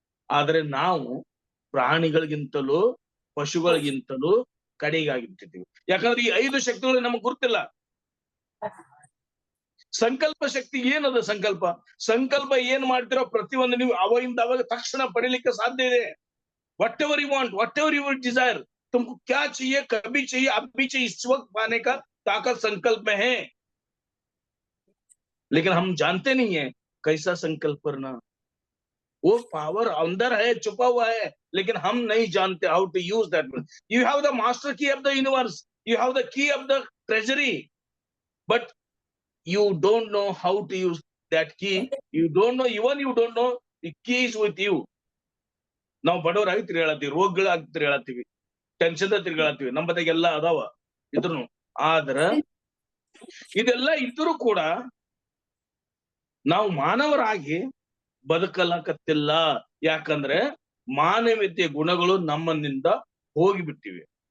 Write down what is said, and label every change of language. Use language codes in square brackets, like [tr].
[kn] ಆದ್ರೆ ನಾವು ಪ್ರಾಣಿಗಳಿಗಿಂತಲೂ, ಪಶುಗಳಿಗಿಂತಲೂ ಕಡೆಗಾಗಿಬಿಟ್ಟಿದ್ದೀವಿ. ಯಾಕಂದ್ರೆ ಈ 5 ಶಕ್ತಿಗಳು ನಮಗ್ ಗುರ್ತಿಲ್ಲ. ಸಂಕಲ್ಪ ಶಕ್ತಿ ಏನದ? ಸಂಕಲ್ಪ ಏನ್ ಮಾಡ್ತಿರೋ ಪ್ರತಿಯೊಂದು ನೀವು ಅವಾಗಿಂದ ಅವಾಗ ತಕ್ಷಣ ಪಡಿಲಿಕ್ಕೆ ಸಾಧ್ಯ ಇದೆ. [en] whatever you want, whatever you desire, [hi] तुमको क्या चाहिए, कभी चाहिए, अभी चाहिए, इस वक्त पाने का ताकत संकल्प में है. लेकिन हम जानते नहीं है कैसा संकल्प करना. वो पावर अंदर है, छुपा हुआ है, लेकिन हम नहीं जानते [en] How to use that. You have the master key of the universe, you have the key of the treasury, but you don't know how to use that key. You don't know the key is with you. [kn] ನಾವು ಬಡವರಾಗಿ ತಿರುಗಾಳತ್ತೀವಿ, ರೋಗಗಳಾಗಿ ತಿರುಗಾಳತ್ತೀವಿ, tension ತಿರುಗಾಳತ್ತೀವಿ, ನಮ್ಮ ಬದಿಗೆ ಎಲ್ಲ ಅದಾವ ಇದ್ರು. ಆದ್ರ ಇದೆಲ್ಲ ಇದ್ರೂ ಕೂಡ ನಾವು ಮಾನವರಾಗಿ ಬದುಕಲಕತ್ತಿಲ್ಲ. ಯಾಕಂದ್ರೆ ಮಾನವೀಯತೆಯ ಗುಣಗಳು ನಮ್ಮನಿಂದ ಹೋಗಿಬಿಟ್ಟಿವೆ.